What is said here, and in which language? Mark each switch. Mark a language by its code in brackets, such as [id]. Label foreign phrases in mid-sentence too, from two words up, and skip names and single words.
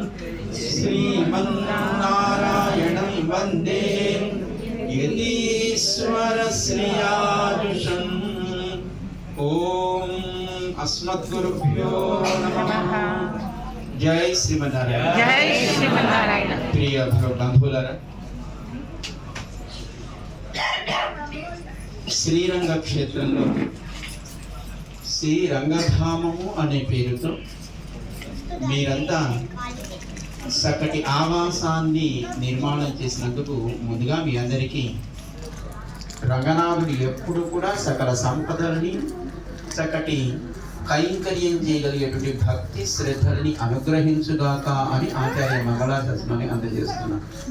[sa] श्रीमन्नारायणं वन्दे यतीश्वर श्रियाजुषम् ओम अस्मद्गुरुभ्यो नमः। जय श्रीमन्नारायण। जय श्रीमन्नारायण। [te] ప్రియ బంధులారా, శ్రీరంగ క్షేత్రంలో శ్రీరంగధామము అనే పేరుతో మీరంతా చక్కటి ఆవాసాన్ని నిర్మాణం చేసినందుకు ముందుగా మీ అందరికీ రంగనాథుడు ఎప్పుడు కూడా సకల సంపదలని చక్కటి కైంకర్యం చేయగలిగేటువంటి భక్తి శ్రద్ధలని అనుగ్రహించుగాక అని ఆచార్య మంగళాశాసనాన్ని అందజేస్తున్నాను.